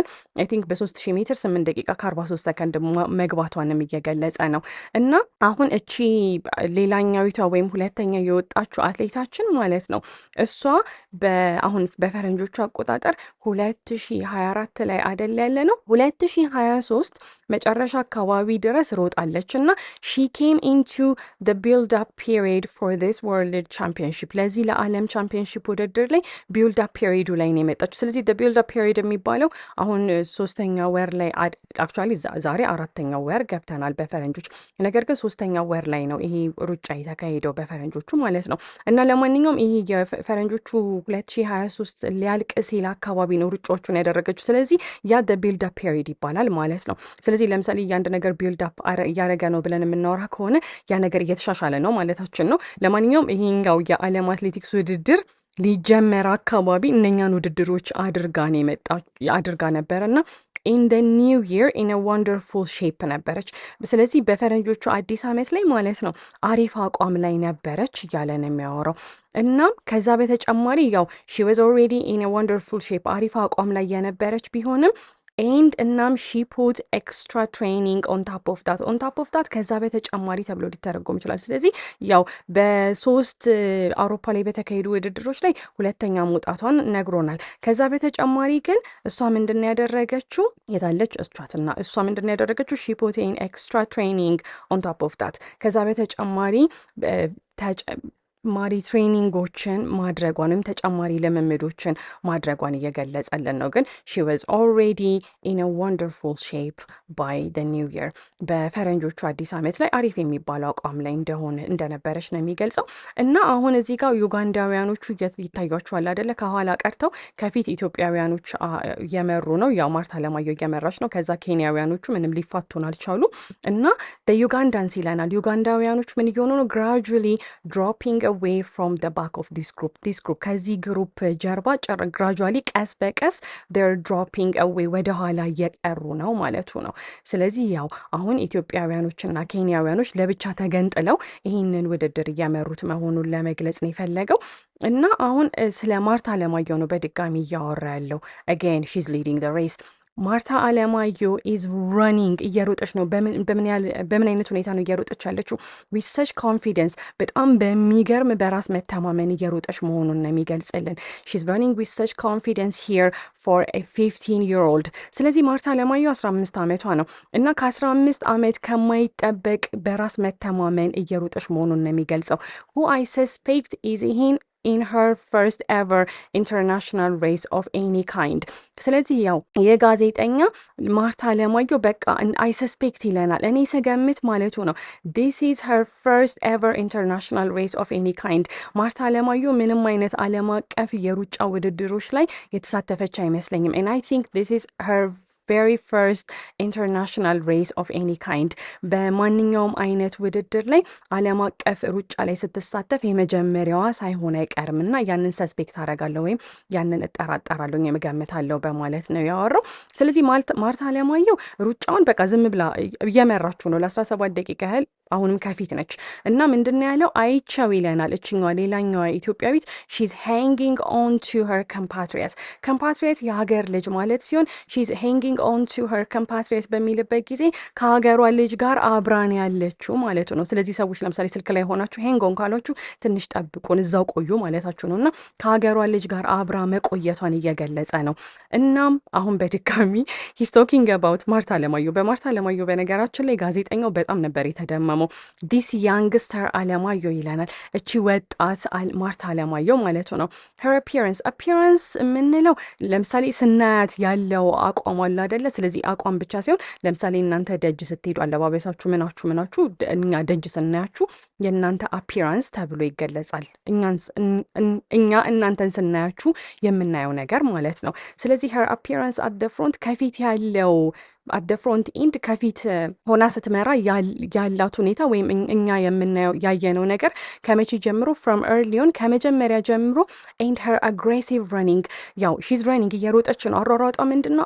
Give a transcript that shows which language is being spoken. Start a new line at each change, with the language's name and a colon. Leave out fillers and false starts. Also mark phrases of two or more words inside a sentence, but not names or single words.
English: I think
Amharic: በ3000 ሜትር 8 ደቂቃ ከ43 ሰከንድ መግባቷንም እየገለጸ ነው። እና አሁን እቺ ሌላኛዊቷ ወይም ሁለተኛ የወጣችው አትሌታችን ማለት ነው እሷ አሁን በፈረንጆቹ አቆጣጠር 2024 ላይ አይደል ያለ ነው 2023 መጨረሻ አካባቢ ድረስ ሮጣለች እና
English: she came into the build up period for this world championship
Amharic: ለዚህ ለዓለም ቻምፒዮንሺፕ ውድድር ላይ
English: build up period
Amharic: ላይ ነው የመጣችው። ስለዚህ
English: build up period
Amharic: የሚባለው አሁን 3ኛ ወር ላይ አክቹዋሊ ዛሬ 4ኛ ወር ገብተናል በፈረንጆች፣ ነገር ግን 3ኛ ወር ላይ ነው ይሄ ሩጫ የተካሄደው በፈረንጆቹ ማለት ነው። እና ለማንኛውም ይሄ የፈረንጆቹ 2023 ሊያልቅ ሲል አካባቢ ነው ሩጫዎቹን ያደረገችው። ስለዚህ ያ
English: build up period
Amharic: ይባላል ማለት ነው። ስለዚህ ለምሳሌ ያንድ ነገር
English: build up
Amharic: እያደረገ ነው ብለን የምናወራ ከሆነ ያ ነገር እየተሻሻለ ነው ማለታችን ነው። ለማንኛውም ይሄኛው የዓለም አትሌቲክስ ውድድር ሊጀመር አካባቢ እነኛን ውድድሮች አድርጋ ነበርና
English: in the new year in a wonderful shape
Amharic: ነበረች። ስለዚህ በፈረንጆቹ አዲስ ዓመት ላይ ማለት ነው አሪፍ አቋም ላይ ነበረች እያለ ነው የሚያወራው። እና ከዛ በተጨማሪ ያው
English: she was already in a wonderful shape
Amharic: አሪፍ አቋም ላይ የነበረች ቢሆንም and እናም
English: she put extra training on top of that
Amharic: ከዛ በተጨማሪ ተብሎ ሊተረጎም ይችላል። ስለዚህ ያው በ3 አውሮፓ ላይ በተካሄዱ ውድድሮች ላይ ሁለተኛ መውጣቷን ነግሮናል። ከዛ በተጨማሪ ግን እሷ ምንድነው ያደረገችው? የታለች እሷትና እሷ ምንድነው ያደረገችው?
English: she put in extra training on top of that
Amharic: ከዛ በተጨማሪ ማሪ ትሬኒንጎችን ማድረጓን ወይም ተጨማሪ ልምምዶችን ማድረጓን እየገለጸልን ነው። ግን
English: she was already in a wonderful shape by the new year
Amharic: በፈረንጆቹ አዲስ ዓመት ላይ አሪፍ የሚባለው አቋም ላይ እንደነበረች ነው የሚገልጸው። እና አሁን እዚህ ጋር ዩጋንዳውያኖቹ ይታያቸዋል አይደለ? ከኋላ ቀርተው ከፊት ኢትዮጵያውያኖች እየመሩ ነው። ያው ማርታ አለማየሁ እየመራች ነው። ከዛ ኬንያውያኖቹ ምንም ሊፋቱን አልቻሉ እና ዩጋንዳንስ ይለናል። ዩጋንዳውያኖች ምን እየሆኑ ነው?
English: gradually dropping away from the back of this group
Amharic: ከዚህ ግሩፕ ጀርባ gradually ቀስ በቀስ
English: they're dropping away
Amharic: ወደ ኋላ እየቀሩ ነው ማለቱ ነው። ስለዚህ ያው አሁን ኢትዮጵያውያኖችና ኬንያውያኖች ለብቻ ተገንጥለው ይህንን ውድድር እየመሩት መሆኑን ለመግለጽ ነው የፈለገው። እና አሁን ስለ ማርታ አለማየሁ ነው በድጋሚ እያወራ ያለው።
English: again she's leading the race
Amharic: ማርታ አለማዮ
English: is running
Amharic: እየሮጠች ነው። በምን አይነት ሁኔታ ነው እየሮጠች ያለችው?
English: with such confidence
Amharic: በጣም በሚገርም በራስ መተማመን እየሮጠች መሆኑን ነው የሚገልጽልን።
English: she's running with such confidence here for a 15-year-old።
Amharic: ስለዚህ ማርታ አለማዮ 15 ዓመቷ ነው እና ከ15 ዓመት ከማይጠበቅ በራስ መተማመን እየሮጠች መሆኑን ነው የሚገልጸው።
English: who I suspect is in her first ever international race of any kind።
Amharic: ስለዚህ ያው የጋዜጠኛ ማርታ አለማዮ በቃ አይ ሰስፔክት ይለናል፣ እኔ ስገምት ማለቱ ነው።
English: this is her first ever international race of any kind።
Amharic: ማርታ አለማዮ ምንም አይነት ዓለም አቀፍ የሩጫ ውድድሮች ላይ የተሳተፈች አይመስለኝም።
English: and I think this is her very first international race of any kind።
Amharic: በማንኛውም አይነት ውድድር ላይ ዓለም አቀፍ ሩጫ ላይ ስትሳተፍ የመጀመሪያዋ ሳይሆን አይቀርም እና ያንን ሰስፔክት አደርጋለሁ ወይም ያንን እጠራጠራለሁ የምገምታለሁ በማለት ነው ያወራው። ስለዚህ ማርታ አለማዮ ሩጫውን በቃ ዝም ብላ እየመራችሁ ነው ለ17 ደቂቃ ያህል አሁንም ከፊት ነች እና ምንድን ያለው አይቻው ይለናል። እችኛዋ ሌላኛዋ ኢትዮጵያዊት
English: she's hanging on to her compatriot
Amharic: የሀገር ልጅ ማለት ሲሆን she's
English: hanging on to her compatriot
Amharic: በሚልበት ጊዜ ከሀገሯ ልጅ ጋር አብራን ያለችው ማለቱ ነው። ስለዚህ ሰዎች ለምሳሌ ስልክ ላይ ሆናችሁ
English: hang on
Amharic: ካላችሁ ትንሽ ጠብቁን እዛው ቆዩ ማለታችሁ ነው እና ከሀገሯ ልጅ ጋር አብራ መቆየቷን እየገለጸ ነው። እናም አሁን በድጋሚ
English: he's talking about
Amharic: ማርታ አለማዮ። በማርታ አለማዮ በነገራችን ላይ ጋዜጠኛው በጣም ነበር የተደመመው።
English: this youngster
Amharic: አለማዮ ይለናል። እቺ ወጣት ማርታ አለማዮ ማለቱ ነው።
English: her appearance
Amharic: የምንለው ለምሳሌ ስናያት ያለው አቋም አለ አይደለ? ስለዚህ አቋም ብቻ ሳይሆን ለምሳሌ እናንተ ደጅ ስትሄዱ አለባበሳችሁ ምናችሁ እኛ ደጅ ስናያችሁ የእናንተ appearance ተብሎ ይገለጻል። እኛ እናንተን ስናያችሁ የምናየው ነገር ማለት ነው። ስለዚህ
English: her appearance at the front
Amharic: ከፊት ያለው
English: at the front end
Amharic: ከፊት ሆና ስትመራ ያላት ሁኔታ ወይም እኛ የምናየው ያየነው ነገር ከመቼ ጀምሮ
English: from early on
Amharic: ከመጀመሪያ ጀምሮ
English: and her aggressive running
Amharic: ያው
English: she's running
Amharic: እየሮጠች ነው። አሯሯጧ ምንድነው?